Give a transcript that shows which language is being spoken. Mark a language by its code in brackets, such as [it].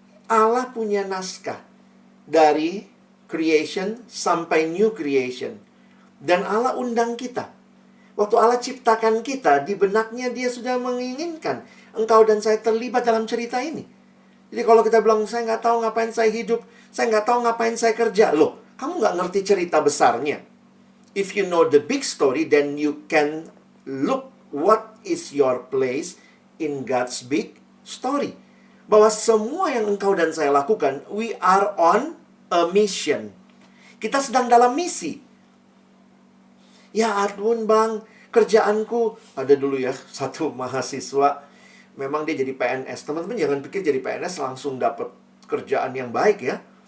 [id] Allah punya naskah. Dari creation sampai new creation. Dan Allah undang kita. Waktu Allah ciptakan kita, di benaknya dia sudah menginginkan engkau dan saya terlibat dalam cerita ini. Jadi kalau kita bilang, saya nggak tahu ngapain saya hidup, saya nggak tahu ngapain saya kerja. Loh, kamu nggak ngerti cerita besarnya. [en] If you know the big story, then you can look what is your place in God's big story. [id] Bahwa semua yang engkau dan saya lakukan, [en] we are on a mission. [id] Kita sedang dalam misi. Ya ampun bang, kerjaanku. Ada dulu ya, satu mahasiswa. Memang dia jadi PNS. Teman-teman jangan pikir jadi PNS langsung dapat kerjaan yang baik ya.